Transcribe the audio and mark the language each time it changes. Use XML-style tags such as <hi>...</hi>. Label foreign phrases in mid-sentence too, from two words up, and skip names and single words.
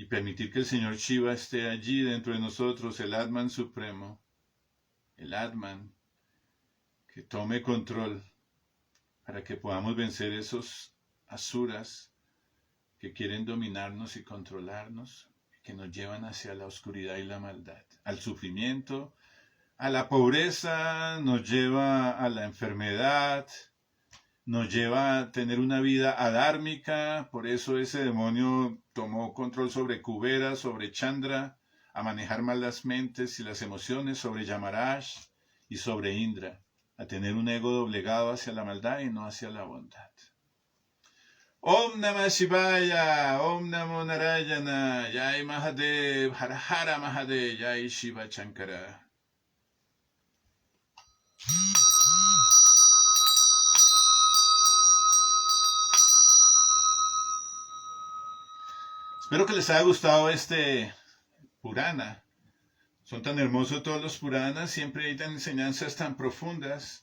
<es>permitir que el Señor Shiva esté allí dentro de nosotros, el Atman Supremo, el Atman, que tome control para que podamos vencer esos asuras que quieren dominarnos y controlarnos, que nos llevan hacia la oscuridad y la maldad, al sufrimiento, a la pobreza, nos lleva a la enfermedad, nos lleva a tener una vida adármica. Por eso ese demonio tomó control sobre Kubera, sobre Chandra, a manejar mal las mentes y las emociones, sobre Yamaraj y sobre Indra, a tener un ego doblegado hacia la maldad y no hacia la bondad.</es> <sa>Om Namah Shivaya, Om Namo Narayana, Jai Mahadev, Har Hara Mahadev, Jai Shiva Shankara.</sa> <es>Espero que les haya gustado este Purana. Son tan hermosos todos los Puranas, siempre hay tan enseñanzas tan profundas.</es>